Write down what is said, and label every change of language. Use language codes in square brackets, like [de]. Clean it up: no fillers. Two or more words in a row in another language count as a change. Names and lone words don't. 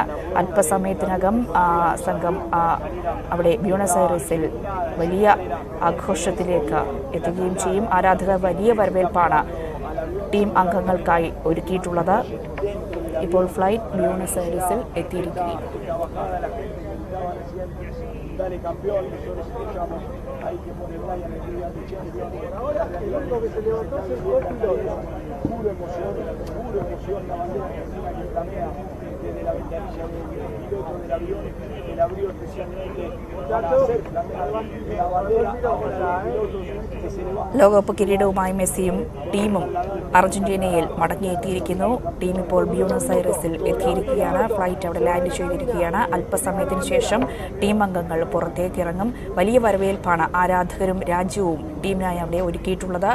[ml] അല്പസമയത്തിനകം സംഘം അവിടെ ബ്യൂണസ് ഐറസിൽ വലിയ ആഘോഷത്തിലേക്ക് എത്തുകയും ചെയ്യും. ആരാധകർ വലിയ വരവേൽപ്പാണ് ടീം അംഗങ്ങൾക്കായി ഒരുക്കിയിട്ടുള്ളത്. ഇപ്പോൾ ഫ്ലൈറ്റ് ബ്യൂണസ് ഐറസിൽ എത്തിയിരിക്കുകയും [es] dale campeón, nosotros escuchamos ahí que pone Brian el día de ahora el único que se levantó es el gol piloto, pura emoción, la bandera argentina que flamea desde la ventanilla del piloto del avión, el abrió especialmente para hacer flamear la bandera ahora de pilotos que se levantan. [ml] ലോകകപ്പ് കിരീടവുമായി മെസ്സിയും ടീമും അർജന്റീനയിൽ മടങ്ങിയെത്തിയിരിക്കുന്നു. ടീം ഇപ്പോൾ ബ്യൂണസ് ഐറസിൽ എത്തിയിരിക്കുകയാണ്. ഫ്ലൈറ്റ് അവിടെ ലാൻഡ് ചെയ്തിരിക്കുകയാണ്. അല്പസമയത്തിന് ശേഷം ടീം അംഗങ്ങൾ പുറത്തേക്ക് ഇറങ്ങും. വലിയ വരവേൽപ്പാണ് ആരാധകരും രാജ്യവും ടീമിനായി അവിടെ ഒരുക്കിയിട്ടുള്ളത്.